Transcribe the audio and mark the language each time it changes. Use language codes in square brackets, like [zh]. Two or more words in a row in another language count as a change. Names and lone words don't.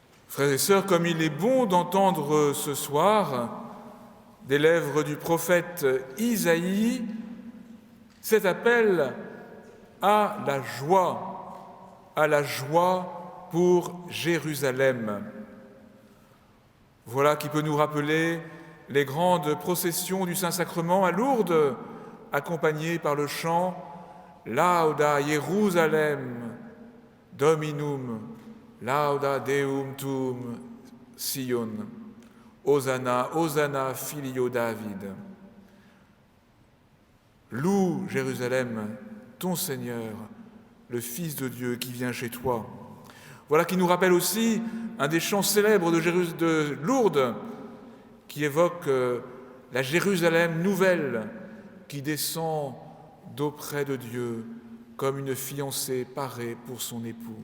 [fr] Frères et sœurs, comme il est bon d'entendre ce soir des lèvres du prophète Isaïe cet appel à la joie pour Jérusalem. Voilà qui peut nous rappeler les grandes processions du Saint-Sacrement à Lourdes, accompagnées par le chant « [la] Lauda Jérusalem, Dominum, Lauda Deum Tuum, Sion, Hosanna, Hosanna, Filio David ». [fr] Loue Jérusalem, ton Seigneur, le Fils de Dieu qui vient chez toi. Voilà qui nous rappelle aussi un des chants célèbres de Lourdes qui évoque la Jérusalem nouvelle qui descend d'auprès de Dieu comme une fiancée parée pour son époux.